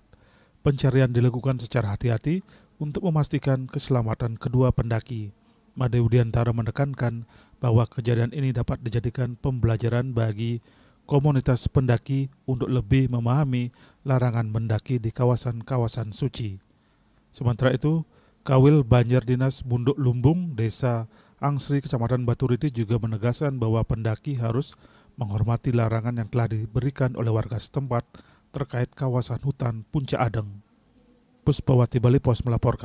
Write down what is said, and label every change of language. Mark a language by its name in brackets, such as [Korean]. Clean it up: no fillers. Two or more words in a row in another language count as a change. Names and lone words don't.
[Indonesian] Pencarian dilakukan secara hati-hati untuk memastikan keselamatan kedua pendaki. Made Widiantara menekankan bahwa kejadian ini dapat dijadikan pembelajaran bagi komunitas pendaki untuk lebih memahami larangan mendaki di kawasan-kawasan suci. Sementara itu, Kawil Banjar Dinas Bunduk Lumbung, Desa Angsri, Kecamatan Batu Riti juga menegaskan bahwa pendaki harus menghormati larangan yang telah diberikan oleh warga setempat terkait kawasan hutan Puncak Adeng. Puspawati Bali Pos melaporkan.